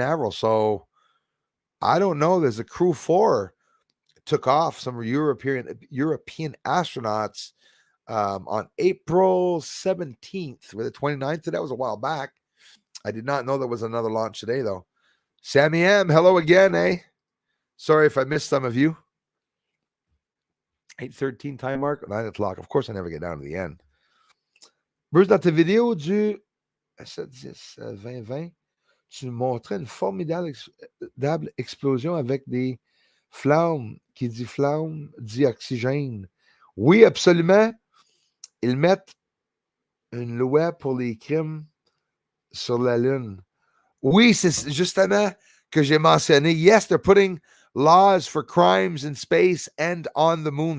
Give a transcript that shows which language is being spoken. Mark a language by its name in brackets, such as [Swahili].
[English] So I don't know. There's a Crew 4 took off, some European astronauts on April 17th or the 29th. That was a while back. I did not know there was another launch today, though. Sammy M, hello again, eh? Sorry if I missed some of you. 8:13 time mark, 9 o'clock. Of course, I never get down to the end. [French] Bruce, dans tes vidéos du 7-10-2020, tu montrais une formidable explosion avec des flammes. Qui dit flamme dit oxygène. Oui, absolument. Ils mettent une loi pour les crimes sur la Lune. Oui, c'est justement que j'ai mentionné. [English] Yes, they're putting laws for crimes in space and on the moon.